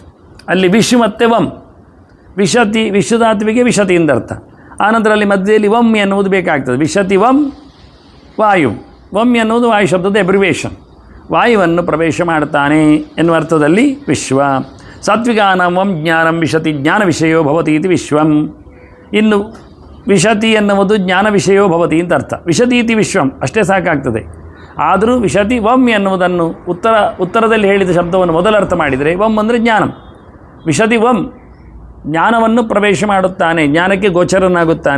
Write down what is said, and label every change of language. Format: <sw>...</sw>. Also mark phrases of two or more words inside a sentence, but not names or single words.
<kn>ಅಲ್ಲಿ ವಿಶು ಮತ್ತು ವಂ. ವಿಶತಿ ವಿಶ್ವಧಾತುವಿಗೆ ವಿಶತಿ ಎಂದರ್ಥ. ಆನಂತರ ಅಲ್ಲಿ ಮಧ್ಯದಲ್ಲಿ ವಂ ಎನ್ನುವುದು ಬೇಕಾಗ್ತದೆ.</kn> <sa>ವಿಶತಿ ವಂ ವಾಯು.</sa> <kn>ವಂ ಎನ್ನುವುದು ವಾಯು ಶಬ್ದದ ಎಬ್ರಿವೇಷನ್. ವಾಯುವನ್ನು ಪ್ರವೇಶ ಮಾಡ್ತಾನೆ ಎನ್ನುವ ಅರ್ಥದಲ್ಲಿ ವಿಶ್ವ.</kn> <sa>ಸಾತ್ವಿಕಾನಾಂ ವಂ ಜ್ಞಾನಂ ವಿಶತಿ ಜ್ಞಾನ ವಿಷಯೋ ಭವತಿ ಇತಿ ವಿಶ್ವಂ.</sa> <kn>ಇನ್ನು ವಿಶತಿ ಎನ್ನುವುದು</kn> <sa>ಜ್ಞಾನ ವಿಷಯೋ ಭವತಿ</sa> <kn>ಅಂತ ಅರ್ಥ.</kn> <sa>ವಿಶತಿ ಇತಿ ವಿಶ್ವಂ</sa> <kn>ಅಷ್ಟೇ ಸಾಕಾಗ್ತದೆ. ಆದರೂ</kn> <sa>ವಿಶತಿ ವಂ</sa> <kn>ಎನ್ನುವುದನ್ನು ಉತ್ತರದಲ್ಲಿ ಹೇಳಿದ ಶಬ್ದವನ್ನು ಮೊದಲು ಅರ್ಥ ಮಾಡಿದರೆ ವಂ ಅಂದರೆ ಜ್ಞಾನಂ.</kn> <sa>ವಿಶತಿ ವಂ</sa> <kn>ಜ್ಞಾನವನ್ನು ಪ್ರವೇಶ ಮಾಡುತ್ತಾನೆ, ಜ್ಞಾನಕ್ಕೆ ಗೋಚರನಾಗುತ್ತಾನೆ.</kn>